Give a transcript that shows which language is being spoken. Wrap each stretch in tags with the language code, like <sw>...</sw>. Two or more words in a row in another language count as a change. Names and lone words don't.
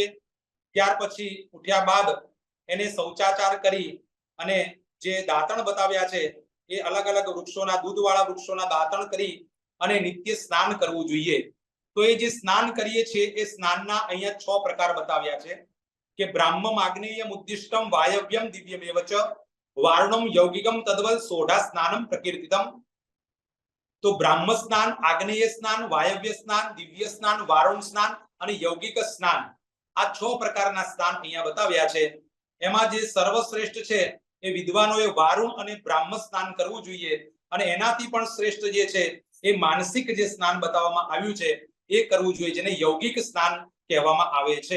<gu>ત્યાર પછી ઉઠ્યા બાદ એને શૌચાચાર કરી અને જે દાંતણ બતાવ્યા છે એ અલગ અલગ વૃક્ષોના, દૂધવાળા વૃક્ષોના દાંતણ કરી અને નિત્ય સ્નાન કરવું જોઈએ। તો એ જે સ્નાન કરીએ છીએ એ સ્નાનના અહીંયા 6 પ્રકાર બતાવ્યા છે કે</gu> <sa>બ્રાહ્મમ આગ્નેયમ ઉદ્દિષ્ટમ વાયવ્યમ દિવ્યમેવ ચ વારુણમ यौगिकम तद्वल सोढ़ा स्नानम प्रकीर्तितम।</sa> <gu>તો બ્રાહ્મ સ્નાન, આગ્નેય સ્નાન, વાયવ્ય સ્નાન, દિવ્ય સ્નાન, વારુણ સ્નાન અને યૌગિક સ્નાન, આ 6 પ્રકારના સ્નાન અહીંયા બતાવ્યા છે. એમાં જે સર્વશ્રેષ્ઠ છે એ વિદ્વાનોએ વારુણ અને બ્રાહ્મ સ્નાન કરવું જોઈએ, અને એનાથી પણ શ્રેષ્ઠ જે છે એ માનસિક જે સ્નાન બતાવવામાં આવ્યું છે એ કરવું જોઈએ, જેને યૌગિક સ્નાન કહેવામાં આવે છે.</gu>